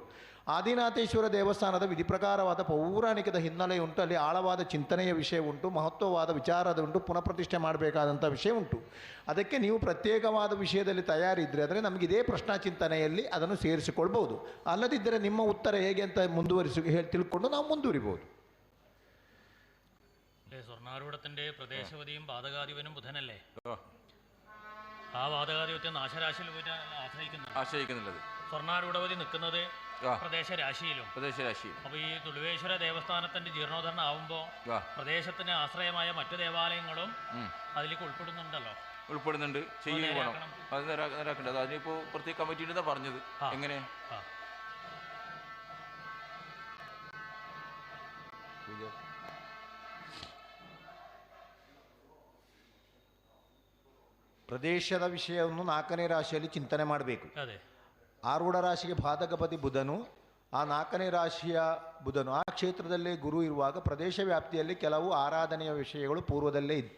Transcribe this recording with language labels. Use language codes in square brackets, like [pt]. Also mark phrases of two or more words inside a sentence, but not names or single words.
[kn] ಆದಿನಾಥೇಶ್ವರ ದೇವಸ್ಥಾನದ ವಿಧಿಪ್ರಕಾರವಾದ ಪೌರಾಣಿಕದ ಹಿನ್ನೆಲೆ ಉಂಟು. ಅಲ್ಲಿ ಆಳವಾದ ಚಿಂತನೆಯ ವಿಷಯ ಉಂಟು, ಮಹತ್ವವಾದ ವಿಚಾರದ ಉಂಟು, ಪುನಃಪ್ರತಿಷ್ಠೆ ಮಾಡಬೇಕಾದಂಥ ವಿಷಯ ಉಂಟು. ಅದಕ್ಕೆ ನೀವು ಪ್ರತ್ಯೇಕವಾದ ವಿಷಯದಲ್ಲಿ ತಯಾರಿದ್ದರೆ ಆದರೆ ನಮಗೆ ಇದೇ ಪ್ರಶ್ನಾ ಚಿಂತನೆಯಲ್ಲಿ ಅದನ್ನು ಸೇರಿಸಿಕೊಳ್ಬೋದು. ಅಲ್ಲದಿದ್ದರೆ ನಿಮ್ಮ ಉತ್ತರ ಹೇಗೆ ಅಂತ ತಿಳ್ಕೊಂಡು ನಾವು ಮುಂದುವರಿಬೋದು. [ml] സ്വർണ്ണാരൂഢത്തിന്റെ പ്രദേശവതിയും പാതകാധിപനും ബുധനല്ലേ? ആ പാതകാധിപത്യം നാശരാശിയിൽ പോയിട്ട് ആശ്രയിക്കുന്നുള്ളത്. സ്വർണ്ണാരൂഢവതി നിൽക്കുന്നത് പ്രദേശരാശിയിലും. അപ്പൊ ഈ തുളുവേശ്വര ദേവസ്ഥാനത്തിന്റെ ജീർണോദ്ധരണം ആവുമ്പോ പ്രദേശത്തിന് ആശ്രയമായ മറ്റു ദേവാലയങ്ങളും അതിലേക്ക് ഉൾപ്പെടുന്നുണ്ടല്ലോ. ഉൾപ്പെടുന്നുണ്ട്, ചെയ്യണം. അത് നേരാക്കേണ്ടത്. അതിനിപ്പോ പ്രത്യേക കമ്മിറ്റിയുടെ പറഞ്ഞത് എങ്ങനെ [kn] ಪ್ರದೇಶದ ವಿಷಯವನ್ನು 4ನೇ ರಾಶಿಯಲ್ಲಿ ಚಿಂತನೆ ಮಾಡಬೇಕು. ಆರೂಢ ರಾಶಿಗೆ ಬಾಧಕಪತಿ ಬುಧನು, ಆ 4ನೇ ರಾಶಿಯ ಬುಧನು ಆ ಕ್ಷೇತ್ರದಲ್ಲೇ ಗುರು ಇರುವಾಗ ಪ್ರದೇಶ ವ್ಯಾಪ್ತಿಯಲ್ಲಿ ಕೆಲವು ಆರಾಧನೆಯ ವಿಷಯಗಳು ಪೂರ್ವದಲ್ಲೇ ಇತ್ತು.